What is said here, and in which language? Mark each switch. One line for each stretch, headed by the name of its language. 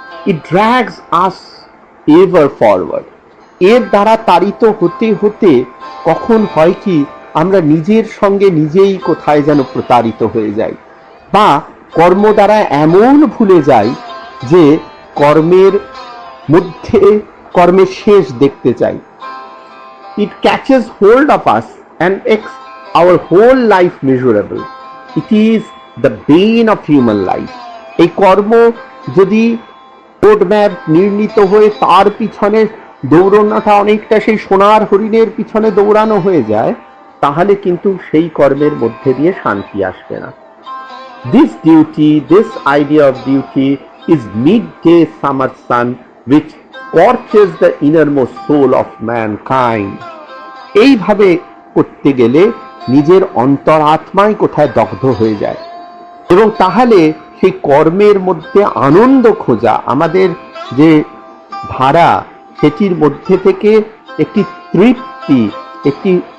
English: It drags us ever forward.
Bangla: এর দ্বারা তাড়িত হতে হতে কখন হয় কি, আমরা নিজের সঙ্গে নিজেই কোথায় যেন প্রতারিত হয়ে যাই, বা কর্ম দ্বারা এমন ভুলে যাই যে কর্মের মধ্যে কর্মের শেষ দেখতে চাই।
English: It catches hold of us and makes our whole life miserable. It is the bane of human life.
Bangla: এই কর্ম যদি রোডম্যাপ নির্ণীত হয়ে তার পিছনে দৌড়ানোটা অনেকটা সেই সোনার হরিণের পিছনে দৌড়ানো হয়ে যায়, তাহলে কিন্তু সেই কর্মের মধ্যে দিয়ে শান্তি আসবে না।
English: This duty, this idea of duty is midday summer sun which scorches the innermost soul of mankind.
Bangla: এইভাবে করতে গেলে নিজের অন্তরাত্মাই কোথায় দগ্ধ হয়ে যায়, এবং তাহলে সেই কর্মের মধ্যে আনন্দ খোঁজা, আমাদের যে ধারা, সেটির মধ্যে থেকে একটি তৃপ্তি, একটি